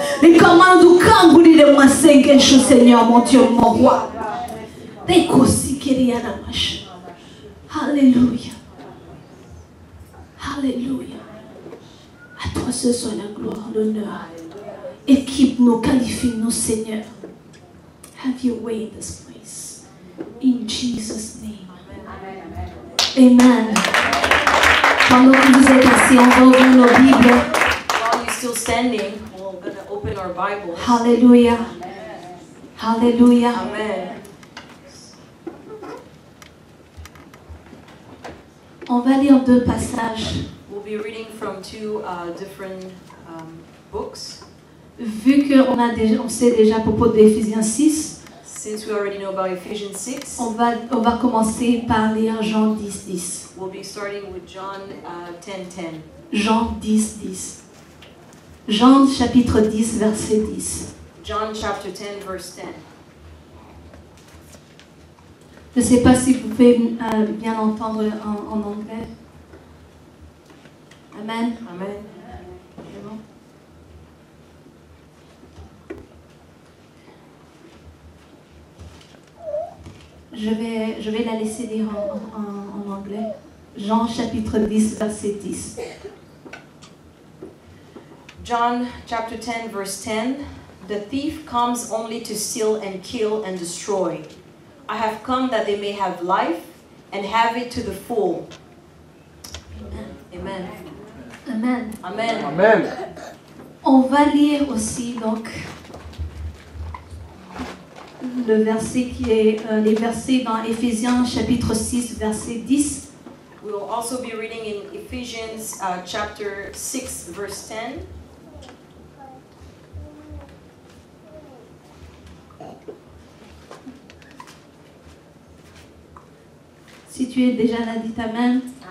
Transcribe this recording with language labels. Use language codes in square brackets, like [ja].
[fr] Les commandes du Kanguli de moi, c'est quelque chose, Seigneur, mon Dieu, mon roi. Rico Sikiri Yaramashi. Alléluia. Alléluia. À toi ce soit la gloire, l'honneur. Équipe-nous, qualifie-nous, Seigneur. [en] Have your way in this place. In Jesus' name. Amen. [fr] Pendant que vous êtes assis, on va ouvrir nos Bibles. [en] While you're still standing, we're going to open our Bibles. [fr] Alléluia. Alléluia. Amen. On va lire deux passages. [en] We'll be reading from two different books. [fr] Vu qu'on sait déjà à propos d'Éphésiens 6, [en] Since we already know about Ephesians 6, [fr] on va commencer par lire Jean 10, 10. [en] we'll be starting with John 10:10. [fr] Jean 10, 10. Jean chapitre 10, verset 10. [en] John chapter 10, verse 10. [fr] Je ne sais pas si vous pouvez bien entendre en anglais. Amen. Amen. C'est bon. Je vais la laisser lire en anglais. Jean chapitre 10, verset 10. [en] John chapter 10, verse 10. The thief comes only to steal and kill and destroy. I have come that they may have life and have it to the full. Amen. Amen. Amen. Amen. [fr] On va lire aussi donc le verset qui est les versets dans Éphésiens chapitre 6 verset 10. [en] We will also be reading in Ephesians chapter 6, verse 10. [fr] Si tu es déjà là, dites Amen.